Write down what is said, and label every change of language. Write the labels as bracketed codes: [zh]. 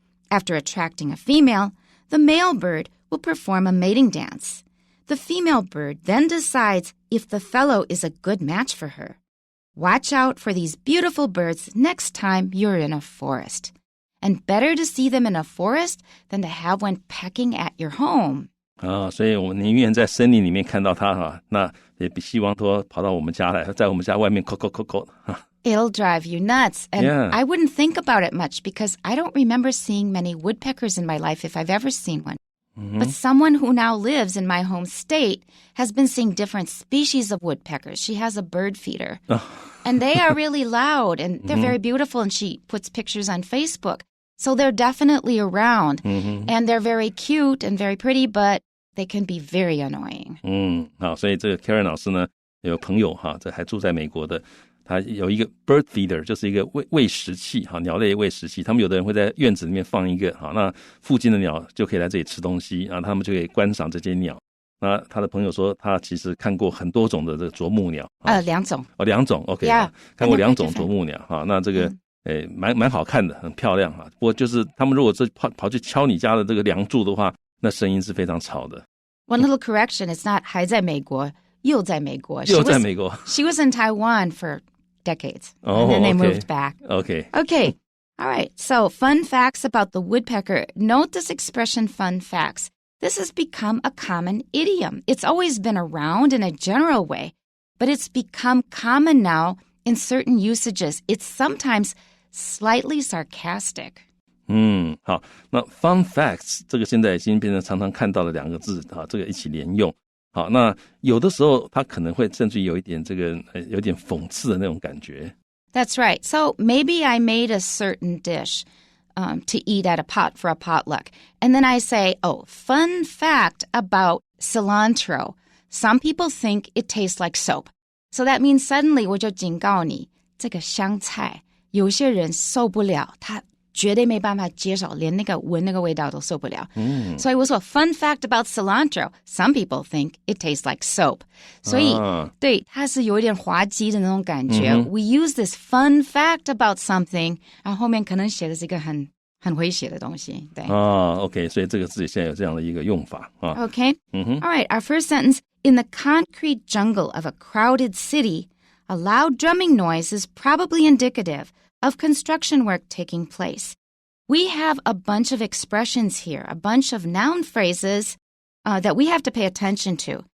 [en] After attracting a female, the male bird will perform a mating dance. The female bird then decides if the fellow is a good match for her. Watch out for these beautiful birds next time you're in a forest. And better to see them in a forest than to have one pecking at your home. [zh] 所以我们宁愿在森林里面看到它那也比希望说跑到我们家来，在我们家外面扣 [en] It'll drive you nuts. And yeah. I wouldn't think about it much because I don't remember seeing many woodpeckers in my life if I've ever seen one. But someone who now lives in my home state has been seeing different species of woodpeckers. She has a bird feeder. And they are really loud and they're very beautiful. And she puts pictures on Facebook. So they're definitely around. And they're very cute and very pretty, but they can be very annoying. [zh] 好，所以这个 Karen 老师呢有朋友这还住在美国的，他有一个 bird feeder， 就是一个喂食器鸟类喂食器。他们有的人会在院子里面放一个那附近的鸟就可以来这里吃东西他们就可以观赏这些鸟。那他的朋友说他其实看过很多种的这个啄木鸟 2种 2种 OK、yeah, 看过2种啄木鸟那这个蛮好看的，很漂亮不过就是他们如果跑去敲你家的这个梁柱的话，那声音是非常吵的。 [en] One little correction, it's not [zh] 还在美国，又在美国。又在美国。 [en] She was in Taiwan for decades. Oh, and then they okay. moved back. Okay. All right. So fun facts about the woodpecker. Note this expression, fun facts. This has become a common idiom. It's always been around in a general way, but it's become common now in certain usages. It's sometimes slightly sarcastic. [zh] 好，那 fun facts 这个现在已经变成常常看到的2个字这个一起连用。好，那有的时候它可能会甚至有一点这个有点讽刺的那种感觉。 [en] That's right. So maybe I made a certain dish to eat at a pot for a potluck. And then I say, fun fact about cilantro. Some people think it tastes like soap. So that means suddenly [zh] 我就警告你，这个香菜有些人受不了，他绝对没办法接受，连那个闻那个味道都受不了。所以我说 [en] fun fact about cilantro. Some people think it tastes like soap. [zh] 所以对，它是有一点滑稽的那种感觉。 [en] We use this fun fact about something, [zh] 然后后面可能写的是一个很诙谐的东西。对 OK， 所以这个字现在有这样的一个用法 [en] OK. All right, our first sentence. In the concrete jungle of a crowded city, a loud drumming noise is probably indicative of construction work taking place. We have a bunch of expressions here, a bunch of noun phrases that we have to pay attention to.